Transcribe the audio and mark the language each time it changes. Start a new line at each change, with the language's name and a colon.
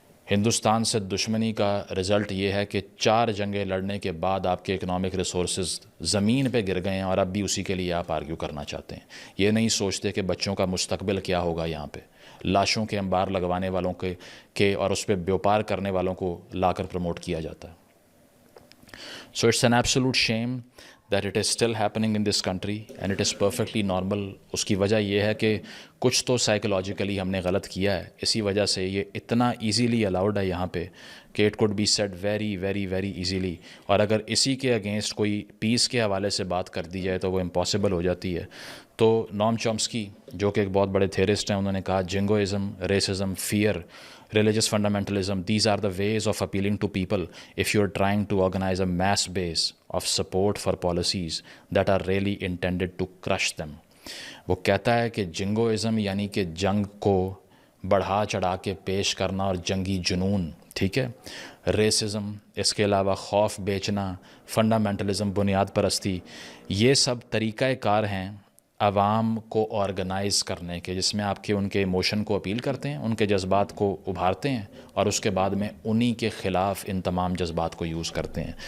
Urdu: ہندوستان سے دشمنی کا رزلٹ یہ ہے کہ 4 جنگیں لڑنے کے بعد آپ کے اکنامک ریسورسز زمین پہ گر گئے ہیں اور اب بھی اسی کے لیے آپ آرگیو کرنا چاہتے ہیں. یہ نہیں سوچتے کہ بچوں کا مستقبل کیا ہوگا. یہاں پہ لاشوں کے انبار لگوانے والوں کے اور اس پہ بیوپار کرنے والوں کو لا کر پروموٹ کیا جاتا ہے.
English: So it's an absolute shame that it is still happening in this country and it is perfectly normal.
Urdu: اس کی وجہ یہ ہے کہ کچھ تو سائیکولوجیکلی ہم نے غلط کیا ہے, اسی وجہ سے یہ اتنا ایزیلی الاؤڈ ہے یہاں پہ کہ
English: It could be said very very very easily.
Urdu: اور اگر اسی کے اگینسٹ کوئی پیس کے حوالے سے بات کر دی جائے تو وہ امپاسبل ہو جاتی ہے. تو نوم چومسکی جو کہ ایک بہت بڑے تھیرسٹ ہیں, انہوں نے کہا جنگوئزم, racism, fair,
English: religious fundamentalism, these are the ways of appealing to people if you're trying to organize a mass base of support for policies that are really intended to crush them.
Urdu: وہ کہتا ہے کہ جنگوئزم یعنی کہ جنگ کو بڑھا چڑھا کے پیش کرنا اور جنگی جنون, ٹھیک ہے. ریسزم, اس کے علاوہ خوف بیچنا, فنڈامنٹلزم, بنیاد پرستی, یہ سب طریقہ کار ہیں عوام کو آرگنائز کرنے کے, جس میں آپ کے ان کے ایموشن کو اپیل کرتے ہیں, ان کے جذبات کو ابھارتے ہیں اور اس کے بعد میں انہی کے خلاف ان تمام جذبات کو یوز کرتے ہیں.